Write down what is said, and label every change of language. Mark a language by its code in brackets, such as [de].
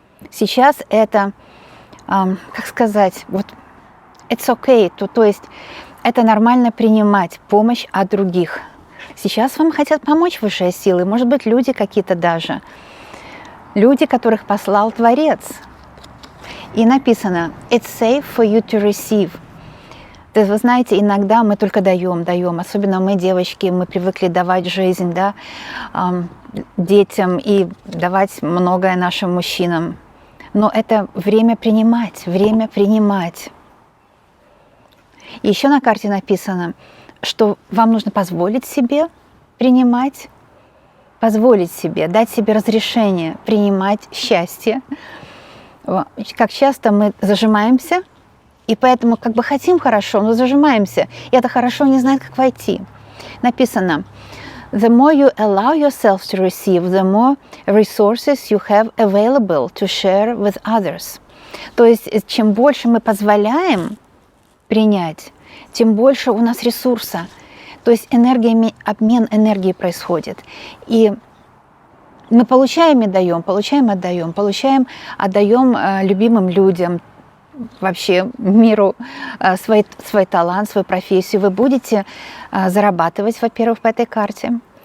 [ru] Сейчас это, как сказать, вот [en] it's okay, [ru] то есть это нормально принимать помощь от других. Сейчас вам хотят помочь высшие силы, может быть, люди какие-то даже. Люди, которых послал Творец. И написано [en] «It's safe for you to receive». [ru] То есть, вы знаете, иногда мы только даем, особенно мы, девочки, мы привыкли давать жизнь, да, детям и давать многое нашим мужчинам. Но это время принимать, время принимать. И еще на карте написано, что вам нужно позволить себе принимать, позволить себе, дать себе разрешение принимать счастье. Как часто мы зажимаемся, и поэтому как бы хотим хорошо, но зажимаемся, и это хорошо не знает, как войти. Написано: [en] The more you allow yourself to receive, the more resources you have available to share with others. [ru] То есть, чем больше мы позволяем принять, тем больше у нас ресурса. То есть обмен энергией происходит. И мы получаем и даем, получаем, отдаем, отдаем любимым людям, вообще миру свой талант, свою профессию. Вы будете зарабатывать, во-первых, по этой карте.